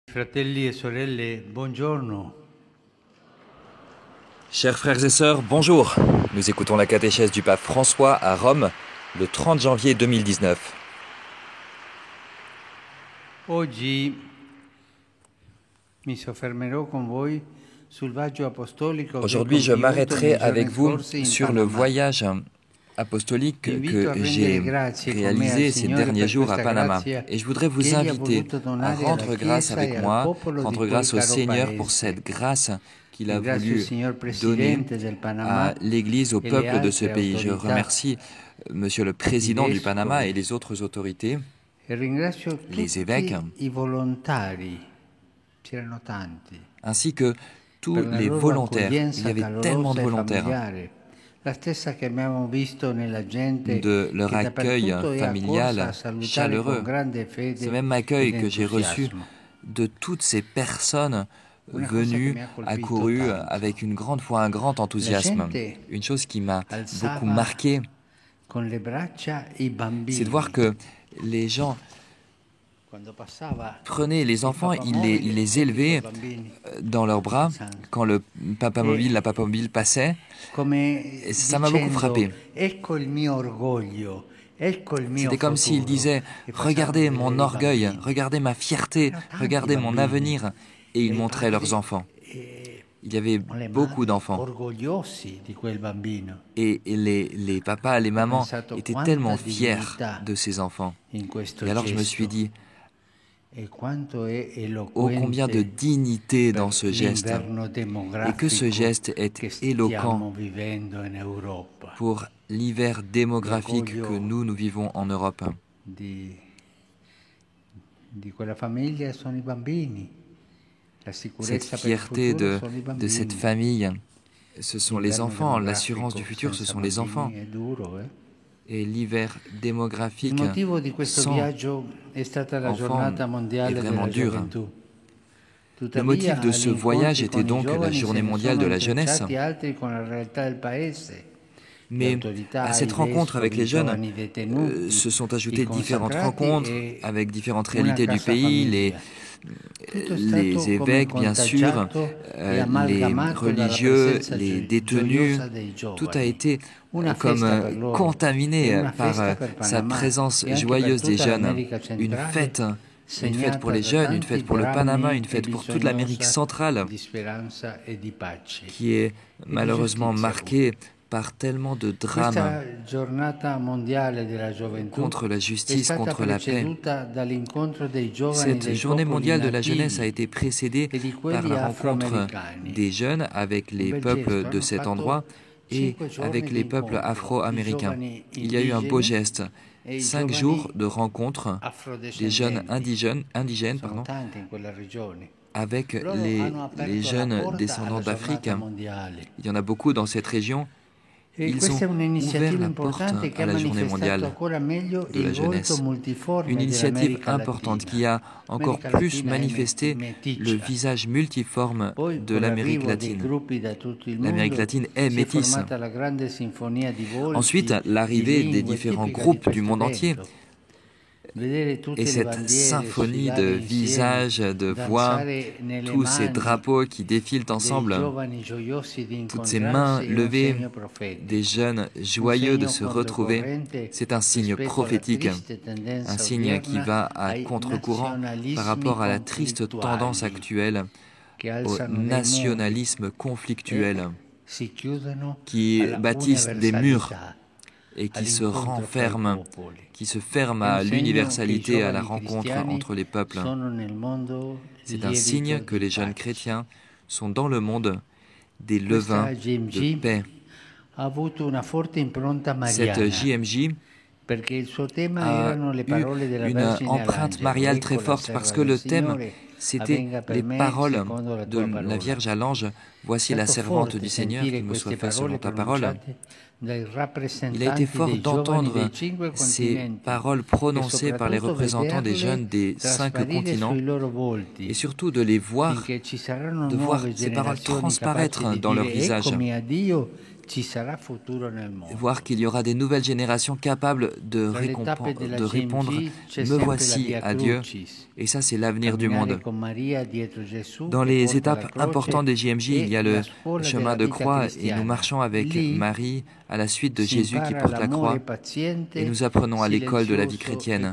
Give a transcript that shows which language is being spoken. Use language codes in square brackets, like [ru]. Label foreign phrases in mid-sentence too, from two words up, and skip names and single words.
[it] Fratelli e sorelle, buongiorno. [fr] Chers frères et sœurs, bonjour. Nous écoutons la catéchèse du pape François à Rome le 30 janvier 2019. [it] Oggi mi soffermerò con voi sul viaggio apostolico che ho [fr] Aujourd'hui, je [it] compiuto [fr] m'arrêterai [it] nei giorni [fr] avec vous [it] scorsi in [fr] sur le Panama. voyage apostolique [it] Invito a [fr] que [it] rendere [fr] j'ai [it] grazie con me al [fr] réalisé ces [it] Signore [fr] derniers [it] per [fr] jours à [it] questa [fr] Panama. [it] grazia [fr] Et je voudrais [it] che [fr] vous [it] Egli ha [fr] inviter [it] voluto [fr] à [it] donare alla [fr] rendre grâce [it] Chiesa e [fr] avec [it] al [fr] moi, [it] popolo di [fr] rendre [it] quel [fr] grâce au [it] caro [fr] Seigneur pour [it] paese. [fr] cette grâce qu'il a [it] Ringrazio il [fr] voulu [it] Signor [fr] donner [it] Presidente del Panama [fr] à l'Église, au [it] e le [fr] peuple de ce [it] altre [fr] pays. Je [it] autorità, [fr] remercie Monsieur le [it] i [fr] Président du Panama [it] vescovi, [fr] et les autres autorités, [it] e ringrazio [fr] les évêques, [it] tutti i volontari, c'erano tanti, [fr] ainsi que tous [it] per la [fr] les [it] loro [fr] volontaires. Il y [it] accoglienza [fr] avait tellement de [it] calorosa e [fr] volontaires, [it] familiare, la stessa che abbiamo visto nella gente [fr] de leur [it] che [fr] accueil [it] dappertutto è accorsa a [fr] familial [it] salutare con [fr] chaleureux. [it] grande [fr] Ce [it] fede [fr] même [it] ed [fr] accueil que j'ai reçu [it] entusiasmo. [fr] de toutes ces personnes [it] Una cosa che [fr] venues, [it] mi ha colpito [fr] accourues [it] tanto. [fr] avec une grande foi, un grand [it] La [fr] enthousiasme. [it] gente [fr] Une chose qui m'a beaucoup [it] alzava [fr] marqué, [it] con le braccia i [fr] c'est de voir [it] bambini. [fr] que les gens [it] Quando passava [fr] prenaient les [it] il [fr] enfants, [it] Papa [fr] ils [it] Mobile [fr] les [it] e i suoi [fr] élevaient [it] bambini [fr] dans leurs bras [it] danzando. [fr] quand le papa mobile, la papa mobile passait. [it] Come [fr] Et ça m'a beaucoup [it] dicendo, [fr] frappé. [it] ecco il mio orgoglio, ecco il mio [fr] C'était comme s'il [it] futuro. [fr] disait [it] E passavano [fr] regardez [it] a vedere [fr] mon [it] i [fr] orgueil, [it] bambini. [fr] regardez ma fierté, [it] Erano tanti [fr] regardez mon [it] bambini. [fr] avenir. Et ils [it] E i [fr] montraient leurs [it] padri [fr] enfants. [it] e [fr] Il y avait [it] le [fr] beaucoup [it] madri [fr] d'enfants. [it] orgogliosi di quel bambino. [fr] Et les papas, les [it] Ho [fr] mamans [it] pensato [fr] étaient [it] quanta [fr] tellement fiers [it] dignità [fr] de ces enfants. [it] in questo [fr] Et alors je me suis [it] gesto [fr] dit, [it] e quanto è [fr] ô combien de [it] eloquente [fr] dignité dans [it] per [fr] ce geste. [it] l'inverno [fr] Et que ce [it] demografico [fr] geste est [it] che [fr] éloquent [it] stiamo vivendo in Europa. [fr] pour l'hiver démographique que nous vivons en Europe. [it] Di quella famiglia sono i bambini. La [fr] Cette [it] sicurezza per il [fr] fierté [it] futuro sono i [fr] de cette [it] bambini. [fr] famille, ce sont les [it] L'inverno [fr] enfants. L'assurance du [it] demografico [fr] futur, ce [it] senza [fr] sont les enfants. [it] bambini è duro, eh? [fr] Et l'hiver [it] Il [fr] démographique [it] motivo di questo [fr] sans [it] viaggio è stata la [fr] enfants [it] giornata [fr] est [it] mondiale [fr] vraiment [it] della [fr] dur. [it] gioventù. [fr] Le motif [it] Tuttavia, [fr] de ce [it] agli [fr] voyage [it] incontri [fr] était [it] con i [fr] donc la [it] giovani se [fr] journée [it] ne [fr] mondiale [it] sono [fr] de la jeunesse. [it] intrecciati altri con la realtà del paese. Le [fr] Mais [it] autorità, [fr] à cette [it] i [fr] rencontre avec [it] vescovi, [fr] les [it] i [fr] jeunes [it] giovani detenuti, [fr] se sont [it] i [fr] ajoutées différentes [it] consacrati [fr] rencontres [it] e [fr] avec différentes [it] una [fr] réalités du [it] casa [fr] pays, [it] famiglia. Tutto è [fr] les [it] stato come [fr] évêques bien sûr, [it] contagiato e [fr] les [it] amalgamato dalla [fr] religieux, [it] presenza [fr] les détenus. [it] gioiosa dei [fr] Tout a [it] giovani. [fr] été [it] Una [fr] comme [it] festa per loro e [fr] contaminé [it] una [fr] par [it] festa per [fr] sa [it] Panama [fr] présence [it] e anche per [fr] joyeuse des [it] tutta [fr] jeunes. [it] l'America [fr] Une [it] centrale, [fr] fête pour [it] segnata [fr] les [it] da [fr] jeunes, une [it] tanti [fr] fête pour le Panama, [it] drammi [fr] une [it] e [fr] fête pour toute l'Amérique [it] bisognosa [fr] centrale, [it] di speranza e di pace. [fr] qui est malheureusement marquée par tellement de drames [it] Questa giornata mondiale della gioventù [fr] contre la [it] è [fr] justice, [it] stata [fr] contre la paix. [it] preceduta dall'incontro dei giovani [fr] Cette [it] dei [fr] journée [it] popoli [fr] mondiale de la jeunesse a [it] nativi [fr] été précédée [it] e di [fr] par [it] quelli [fr] la rencontre [it] afroamericani. [fr] des jeunes avec [it] Un [fr] les [it] bel [fr] peuples [it] gesto, [fr] de [it] hanno [fr] cet [it] fatto [fr] endroit et [it] 5 giorni [fr] avec [it] di [fr] les peuples [it] incontro, i [fr] afro-américains. [it] giovani [fr] Il y a eu un beau [it] indigeni [fr] geste, [it] e i [fr] 5 [it] giovani [fr] jours de rencontre des jeunes [it] afrodescendenti. [fr] indigènes [it] Sono tanti in quella regione. [fr] avec [it] Loro hanno aperto [fr] les [it] la [fr] jeunes [it] porta [fr] descendants [it] alla [fr] d'Afrique. [it] giornata mondiale. [fr] Il y en a beaucoup dans cette région. [it] E [fr] Ils [it] questa è [fr] ont ouvert [it] un'iniziativa [fr] la porte [it] importante che [fr] à [it] ha [fr] la journée [it] manifestato [fr] mondiale [it] ancora meglio [fr] de la [it] il volto [fr] jeunesse. Une [it] multiforme [fr] initiative [it] dell'America [fr] importante [it] Latina. [fr] qui a encore [it] L'America [fr] plus [it] Latina è [fr] manifesté le [it] meticcia. [fr] visage multiforme [it] Poi, [fr] de [it] con [fr] l'Amérique [it] l'arrivo dei [fr] latine. [it] gruppi da tutto il [fr] L'Amérique [it] mondo, [fr] latine est [it] si è [fr] métisse. [it] formata la grande sinfonia di volti, [fr] Ensuite, [it] di [fr] l'arrivée des [it] lingue [fr] différents [it] tipica di [fr] groupes du [it] questo [fr] monde entier [it] evento. Vedere tutte [fr] et [it] le [fr] cette [it] bandiere [fr] symphonie [it] sfilare [fr] de [it] insieme, [fr] visages, de voix, [it] danzare nelle [fr] tous ces [it] mani [fr] drapeaux qui défilent [it] dei [fr] ensemble, [it] giovani gioiosi di [fr] toutes ces mains [it] incontrarsi è un [fr] levées, [it] segno profetico. [fr] des jeunes [it] Un [fr] joyeux de [it] segno [fr] se retrouver, [it] controcorrente [fr] c'est un signe [it] rispetto alla [fr] prophétique, [it] triste [fr] un [it] tendenza [fr] signe qui [it] odierna [fr] va à [it] ai [fr] contre-courant par [it] nazionalismi [fr] rapport à la triste tendance [it] conflittuali [fr] actuelle [it] che [fr] au [it] alzano dei muri [fr] nationalisme [it] e [fr] conflictuel, [it] si chiudono [fr] qui [it] alla [fr] bâtissent des murs [it] universalità, [fr] et qui se [it] all'incontro fra i [fr] renferment, [it] popoli. [fr] qui se ferment [it] È un [fr] à [it] segno che i [fr] l'universalité, à la [it] giovani [fr] rencontre [it] cristiani [fr] entre les peuples. [it] sono nel mondo [fr] C'est un [it] lievito [fr] signe que [it] di [fr] les jeunes [it] pace. [fr] chrétiens sont dans le monde des [it] Questa [fr] levains de [it] GMG [fr] paix. [it] ha avuto una forte impronta [fr] Cette [it] mariana, [fr] JMJ [it] perché il suo tema [fr] a [it] erano le [fr] eu [it] parole della [fr] une [it] Vergine [fr] empreinte [it] all'angelo. [fr] mariale [it] Ecco [fr] très [it] la [fr] forte parce [it] serva [fr] que [it] del [fr] le thème, [it] Signore, [fr] c'était [it] avvenga per [fr] les [it] me [fr] paroles [it] secondo la [fr] de [it] tua [fr] la [it] parola. [fr] Vierge à l'ange. Voici [it] È [fr] la [it] stato [fr] servante [it] forte [fr] du Seigneur, [it] sentire [fr] qu'il me soit [it] queste [fr] fait selon [it] parole [fr] ta parole. [it] pronunciate dai [fr] Il a été [it] rappresentanti [fr] fort [it] dei giovani [fr] d'entendre [it] dei 5 [fr] ces [it] continenti [fr] paroles [it] e [fr] prononcées par les [it] soprattutto [fr] représentants des [it] vederle [fr] jeunes des 5 [it] trasparire [fr] continents [it] sui loro [fr] et [it] volti, [fr] surtout de les voir, [it] finché ci saranno [fr] de voir [it] nuove [fr] ces paroles [it] generazioni capaci [fr] transparaître [it] di [fr] dans leur [it] dire [fr] visage. [it] eccomi a Dio [fr] voir qu'il y aura des nouvelles générations capables de répondre « Me voici » à Dieu. Et ça, c'est l'avenir du monde. Dans les étapes importantes des JMJ, il y a le chemin de croix et nous marchons avec Marie à la suite de Jésus qui porte la croix et nous apprenons à l'école de la vie chrétienne.